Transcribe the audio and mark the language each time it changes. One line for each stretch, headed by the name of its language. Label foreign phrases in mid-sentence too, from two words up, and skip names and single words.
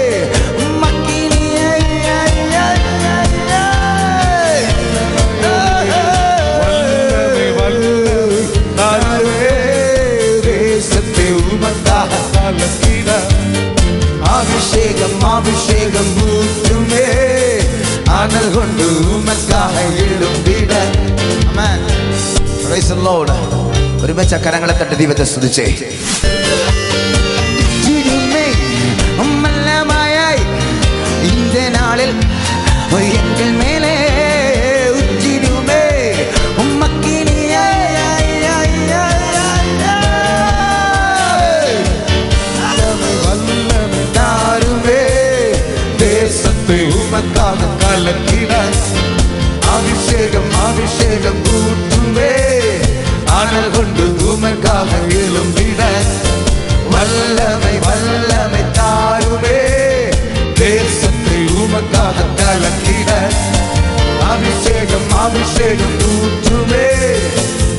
Tamil: அபிஷேகம் அபிஷேகம் ஊற்றுமே அனல் கொண்டு உமக்காக எழும்பிட. ஆமென்.
English: Praise the Lord.
Malayalam: ഒരുമിച്ച് കരങ്ങളെ തട്ടി ദൈവത്തെ സ്തുതിച്ചേ.
Tamil: இந்த நாளில் எங்கள் மேலே ஊற்றிடுமே உம்மக்கினியே தாருமே தேசத்தை உமக்காக கலக்கிட அபிஷேகம் அபிஷேகம் ஊற்றுமே அனல் கொண்டு உமக்காக எழும்பிட வல்லமை வல்லமை தாருமே தேசத்தை உமக்காக கலக்கிட அபிஷேகம் அபிஷேகம் ஊற்றுமே